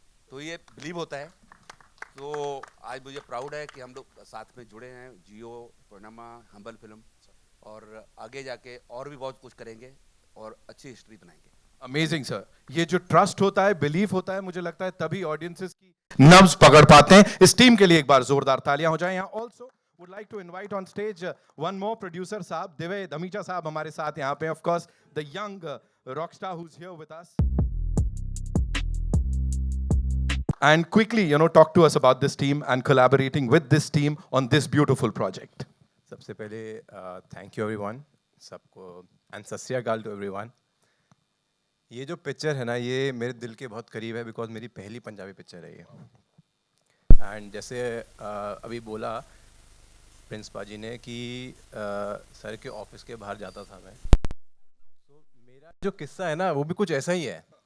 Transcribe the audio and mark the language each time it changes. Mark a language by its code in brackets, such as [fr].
[hi] तो ये बिलीव होता है. तो आज मुझे प्राउड है कि हम लोग साथ में जुड़े हैं, जियो, पैनोरमा, हम्बल फिल्म, और आगे जाके और भी बहुत कुछ करेंगे और अच्छी हिस्ट्री बनाएंगे. [en] Amazing sir. [hi] ये जो ट्रस्ट होता है, बिलीफ होता है, मुझे लगता है तभी ऑडियंसेस की नब्ज पकड़ पाते हैं. इस टीम के लिए एक बार जोरदार तालियां हो जाएं. यहाँ also [en] would like to invite on stage one more producer [hi] साहब, दिव्य धमीजा साहब हमारे साथ यहाँ पे. [en] Of course, the young rock star who's here with us. And quickly, talk to us about this team and collaborating with this team on this beautiful project. [hi] सबसे पहले [en] Thank you everyone, सबको, and सत श्री अकाल टू एवरीवन. [hi] ये जो picture है ना, ये मेरे दिल के बहुत करीब है बिकॉज मेरी पहली पंजाबी पिक्चर है ये. एंड जैसे अभी बोला प्रिंस पाजी ने कि सर के ऑफिस के बाहर जाता था मैं, तो मेरा जो किस्सा है ना वो भी कुछ ऐसा ही है.